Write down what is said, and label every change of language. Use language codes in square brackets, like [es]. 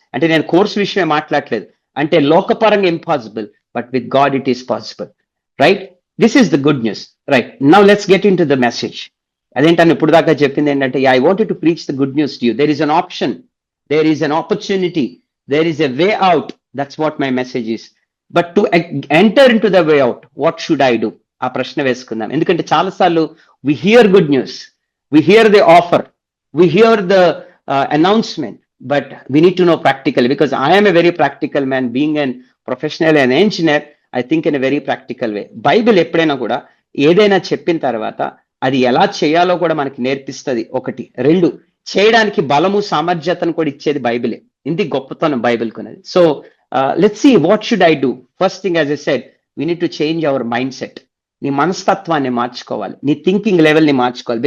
[te] అంటే నేను కోర్స్ విషయమే మాట్లాడలేదు, అంటే లోకపరంగా [en] Impossible, but with God it is possible. Right? This is the good news. Right, now let's get into the message. [te] అదేంటని ఇప్పుడు దాకా చెప్పింది ఏంటంటే, [en] I wanted to preach the good news to you. There is an option, there is an opportunity, there is a way out. That's what my message is. But to enter in to the way out, what should I do? [te] ఆ ప్రశ్న వేసుకుందాం. ఎందుకంటే చాలాసార్లు [en] We hear good news, we hear the offer, we hear the announcement, but we need to know practically, because I am a very practical man, being an professional and engineer. I think in a very practical way. [te] Bible ఎప్పుడైనా కూడా ఏదైనా చెప్పిన తర్వాత అది ఎలా చేయాలో కూడా మనకి నేర్పిస్తుంది. ఒకటి. రెండు, చేయడానికి బలము సామర్థ్యతను కూడా ఇచ్చేది బైబిలే. ఇది గొప్పతనం బైబిల్ కొన్నది. [en] So let's see what should I do. First thing, as I said, we need to change our mindset. [te] నీ మనస్తత్వాన్ని మార్చుకోవాలి, [en] నీ thinking level ని మార్చుకోవాలి.